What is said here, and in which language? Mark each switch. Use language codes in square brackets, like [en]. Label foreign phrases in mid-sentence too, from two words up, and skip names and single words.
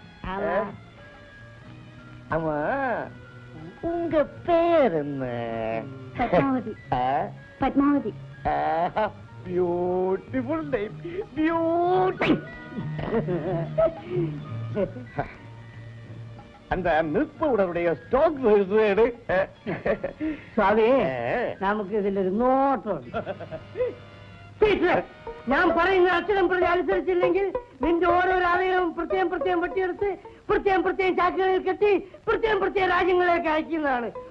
[ta] ஆமா, உங்க பேர் என்ன? பத்மாவதி. பத்மாவதி. [en] beautiful name, beauty. [ta] அந்த [en] milk powderuṭaiya [ta] ஸ்டாக் எடு. [ml] സ്വാമി, നമുക്ക് ഇതിലൊരു നോട്ടുണ്ട്. ഞാൻ പറയുന്ന അക്ഷരം പ്രതി അനുസരിച്ചില്ലെങ്കിൽ നിന്റെ ഓരോരോ അവയവം പ്രത്യേകം പ്രത്യേകം വെട്ടിയെടുത്ത് പ്രത്യേകം പ്രത്യേകം ചാക്കുകളിൽ കെട്ടി പ്രത്യേകം പ്രത്യേകം രാജ്യങ്ങളിലേക്ക് അയക്കുന്നതാണ്.